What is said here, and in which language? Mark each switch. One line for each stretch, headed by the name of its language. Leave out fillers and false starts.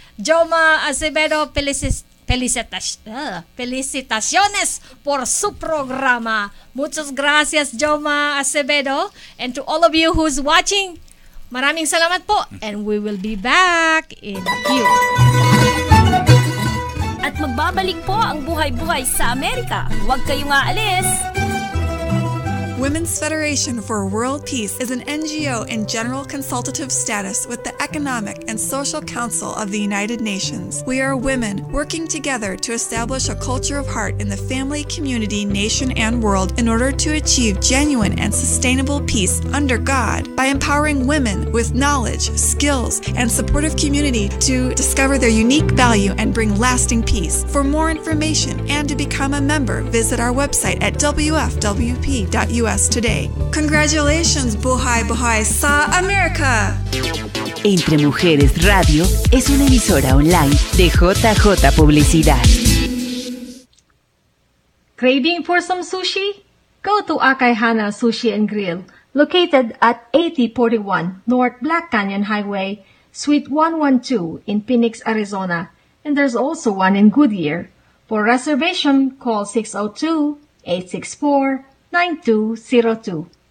Spanish: Joma Acevedo, felicitaciones por su programa. Muchas gracias, Joma Acevedo.
English: And to all of you who's watching,
Filipino: maraming salamat po.
English: And we will be back in a few.
Filipino: At magbabalik po ang Buhay-Buhay sa Amerika. Huwag kayong aalis.
English: Women's Federation for World Peace is an NGO in general consultative status with the Economic and Social Council of the United Nations. We are women working together to establish a culture of heart in the family, community, nation, and world in order to achieve genuine and sustainable peace under God by empowering women with knowledge, skills, and supportive community to discover their unique value and bring lasting peace. For more information and to become a member, visit our website at wfwp.us today. Congratulations, Buhay Buhay sa Amerika!
Spanish: Entre Mujeres Radio es una emisora online de JJ Publicidad.
English: Craving for some sushi? Go to Akaihana Sushi and Grill, located at 8041 North Black Canyon Highway, Suite 112 in Phoenix, Arizona. And there's also one in Goodyear. For reservation, call 602-864-9202.